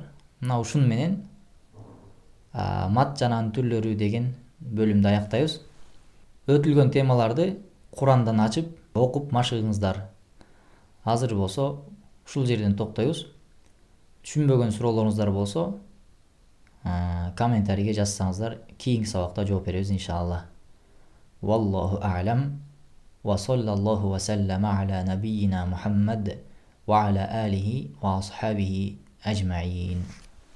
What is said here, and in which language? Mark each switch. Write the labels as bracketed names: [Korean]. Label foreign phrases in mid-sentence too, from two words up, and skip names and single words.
[Kyrgyz] Мына ушун менен мат жана анын түрлөрү деген бөлүмдү аяктайбыз. Өтүлгөн темаларды Курандан ачып, окуп машыгыңыздар. Азыр болсо ушул жерден токтойбуз. Түшүнбөгөн суроолоруңуздар болсо комментарийге жазсаңыздар, кийинки сабакта жооп беребиз иншалла. [Arabic] والله أعلم وصلى الله وسلم على نبينا محمد وعلى آله وأصحابه أجمعين.